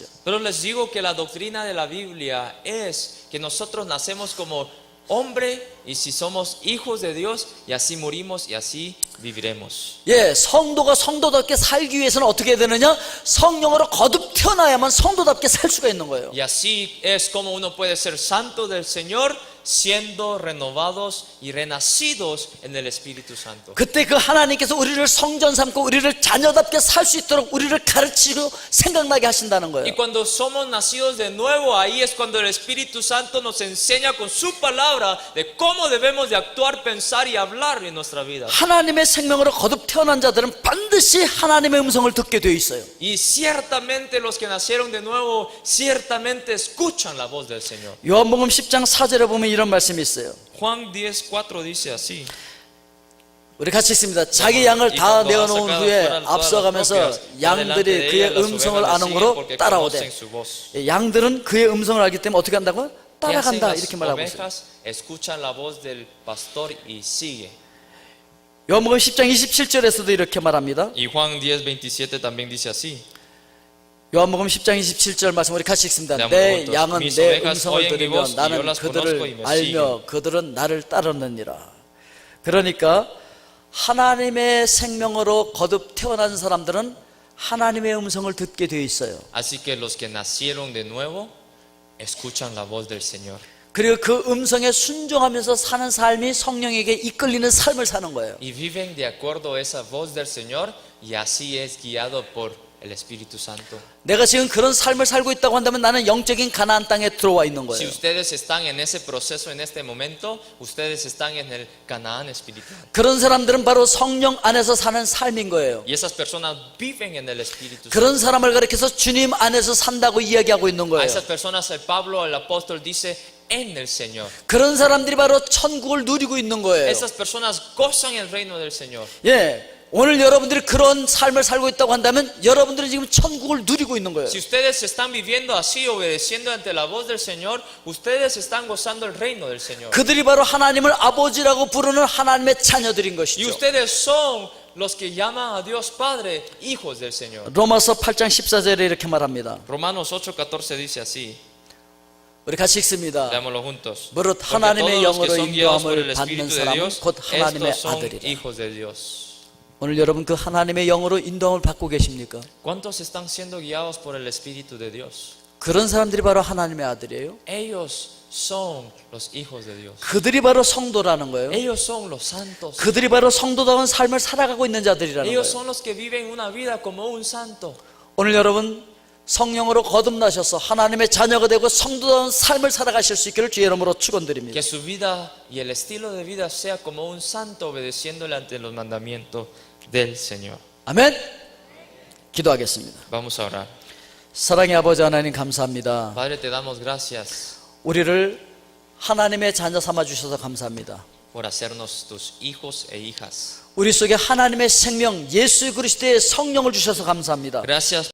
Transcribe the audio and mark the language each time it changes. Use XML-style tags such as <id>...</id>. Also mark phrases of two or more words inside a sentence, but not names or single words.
<es>Pero les digo que la doctrina de la Biblia es que nosotros nacemos como hombre y si somos hijos de Dios y así morimos y así viviremos.</es> <ko>예, 성도가 성도답게 살기 위해서는 어떻게 해야 되느냐? 성령으로 거듭 태어나야만 성도답게 살 수가 있는 거예요.</ko> <es>Y así es como uno puede ser santo del Señor siendo renovados y renacidos en el Espíritu Santo.</es> <ko>그때 그 하나님께서 우리를 성전 삼고 우리를 자녀답게 살 수 있도록 우리를 가르치고 생각나게 하신다는</ko> <es>Y</es> <ko>거예요.</ko> <es>cuando somos nacidos de nuevo, ahí es cuando el Espíritu Santo nos enseña con su palabra de cómo debemos de actuar, pensar y hablar en nuestra vida.</es> <ko>하나님의 생명으로 거듭 태어난 자들은 반드시 하나님의 음성을 듣게 되어 있어요.</ko> <es>Y ciertamente los que nacieron de nuevo, ciertamente escuchan la voz del Señor.</es> <ko>요한복음 10장 4절에 보면 이런 말씀이 있어요.</ko> <es>Juan 10:4 dice así.</es> <ko>우리 같이 있습니다. 자기 양을 다 내어놓은 후에 앞서가면서 양들이 그의 음성을 아는으로 따라오되, 양들은 그의 음성을 알기 때문에 어떻게 한다고요? 따라간다, 이렇게 말하고 있어요.</ko> <es>ovejas escuchan la voz del pastor y sigue.</es> <ko>요한복음 10장 27절에서도 이렇게 말합니다.</ko> <es>Y Juan 10:27 también dice así.</es> <ko>요한복음 10장 27절 말씀 우리 같이 읽습니다. 내 양은 내 음성을 들으며 나는 그들을 알며 그들은 나를 따르느니라. 그러니까 하나님의 생명으로 거듭 태어난 사람들은 하나님의 음성을 듣게 되어 있어요.</ko> <es>Así que los que nacieron de nuevo escuchan la voz del Señor.</es> <ko>그리고 그 음성에 순종하면서 사는 삶이 성령에게 이끌리는 삶을 사는 거예요.</ko> <es>Y viven de acuerdo a esa voz del Señor y así es guiado por el Espíritu Santo.</es> <ko>내가 지금 그런 삶을 살고 있다고 한다면 나는 영적인 가나안 땅에 들어와 있는</ko> <es>Si</es> <ko>거예요.</ko> <es>ustedes están en ese proceso en este momento, ustedes están en el Canaán espiritual.</es> <ko>그런 사람들은 바로 성령 안에서 사는 삶인 거예요.</ko> <es>Y esas personas viven en el Espíritu Santo.</es> <ko>그런 사람을 가리켜서 주님 안에서 산다고 이야기하고 있는</ko> <es>A</es> <ko>거예요.</ko> <es>esas personas el Pablo, el apóstol, dice en el Señor.</es> <ko>그런 사람들이 바로 천국을 누리고 있는 거예요.</ko> <es>Esas personas gozan el reino del Señor.</es> <ko>예, 오늘 여러분들이 그런 삶을 살고 있다고 한다면 여러분들은 지금 천국을 누리고 있는 거예요.</ko> <es>Si ustedes están viviendo así, obedeciendo ante la voz del Señor, ustedes están gozando el reino del Señor.</es> <ko>그들이 바로 하나님을 아버지라고 부르는 하나님의 자녀들인</ko> <es>Y</es> <ko>것이죠.</ko> <es>ustedes son los que llaman a Dios Padre, hijos del Señor.</es> <ko>로마서 8장 14절에 이렇게 말합니다.</ko> <es>Romanos 8:14 dice así.</es> <ko>우리 같이 읽습니다.</ko> <es>Leámoslo juntos.</es> <ko>무릇</ko> <es>Porque</es> <ko>하나님의</ko> <es>todos los que</es> <ko>영으로</ko> <es>son guiados por el</es> <ko>인도함을 받는</ko> <es>Espíritu de</es> <ko>사람은</ko> <es>Dios,</es> <ko>곧 하나님의</ko> <es>estos son</es> <ko>아들이라.</ko> <es>hijos de Dios.</es> <ko>오늘 여러분 그 하나님의 영으로 인도함을 받고 계십니까?</ko> <es>¿Cuántos están siendo guiados por el Espíritu de Dios?</es> <ko>그런 사람들이 바로 하나님의 아들이에요.</ko> <es>Ellos son los hijos de Dios.</es> <ko>그들이 바로 성도라는 거예요.</ko> <es>Ellos son los santos.</es> <ko>그들이 바로 성도다운 삶을 살아가고 있는 자들이라는</ko> <es>Ellos</es> <ko>거예요.</ko> <es>son los que viven una vida como un santo.</es> <ko>오늘 여러분 성령으로 거듭나셔서 하나님의 자녀가 되고 성도다운 삶을 살아가실 수 있기를 주의 이름으로 축원드립니다.</ko> <es>Que su vida y el estilo de vida sea como un santo obedeciéndole ante los mandamientos del Señor.</es> <ko>아멘. 기도하겠습니다.</ko> <es>Vamos a orar.</es> <ko>사랑의 아버지 하나님 감사합니다.</ko> <es>Padre, te damos gracias</es> <ko>우리를 하나님의 자녀 삼아 주셔서 감사합니다.</ko> <es>por hacernos tus hijos e hijas.</es> <ko>우리 속에 하나님의 생명 예수 그리스도의 성령을 주셔서 감사합니다.</ko> <es>Gracias</es>